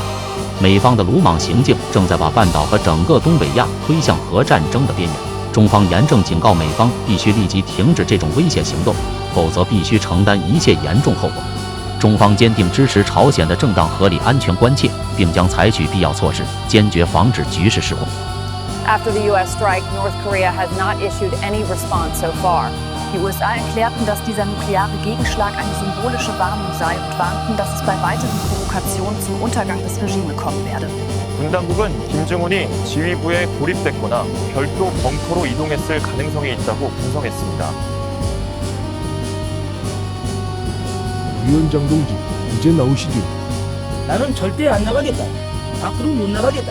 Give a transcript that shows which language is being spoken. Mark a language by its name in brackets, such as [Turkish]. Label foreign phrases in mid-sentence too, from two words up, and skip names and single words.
[Chinese] 美方的鲁莽行径正在把半岛和整个东北亚推向核战争的边缘。中方严正警告美方，必须立即停止这种危险行动，否则必须承担一切严重后果。中方坚定支持朝鲜的正当合理安全关切，并将采取必要措施，坚决防止局势失控。 [English] After the US strike, North Korea has not issued any response so far. [German] Die USA erklärten, dass dieser nukleare Gegenschlag eine symbolische Warnung sei und warnten, dass es bei weiteren Provokationen zum Untergang des Regimes kommen werde. [Korean] 군 당국은 김정은이 지휘부에 고립됐거나 별도 벙커로 이동했을 가능성이 있다고 분석했습니다. 위원장 동지, 이제 나오시죠. 나는 절대 안 나가겠다. 밖으로 못 나가겠다.